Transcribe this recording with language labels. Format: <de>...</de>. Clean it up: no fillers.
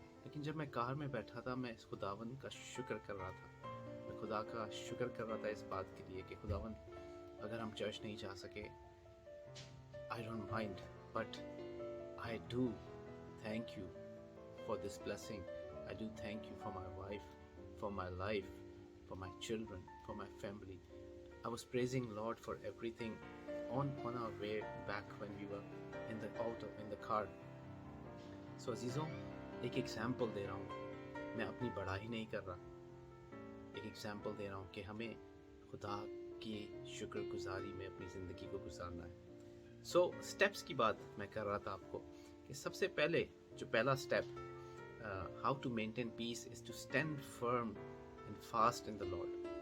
<hi>लेकिन जब मैं कार में बैठा था, मैं इस खुदावन का शुक्र कर रहा था। मैं खुदा का शुक्र कर रहा था इस बात के लिए कि खुदावन, अगर हम चर्च नहीं जा सके,</hi> <en>I don't mind, but I do thank you for this blessing. I do thank you for my wife, for my life, for my children, for my family. I was praising Lord for everything on our way back when we were in the auto, in the car. So</en> <hi>अजीज़ों, एक example दे रहा हूँ, मैं अपनी बड़ाई नहीं कर रहा, एक एग्जाम्पल दे रहा हूँ कि हमें खुदा की शुक्रगुजारी में अपनी ज़िंदगी को गुजारना है। So स्टेप्स की बात मैं कर रहा था आपको कि सबसे पहले जो पहला step,</hi> <en>how to maintain peace is to stand firm and fast in the Lord.</en>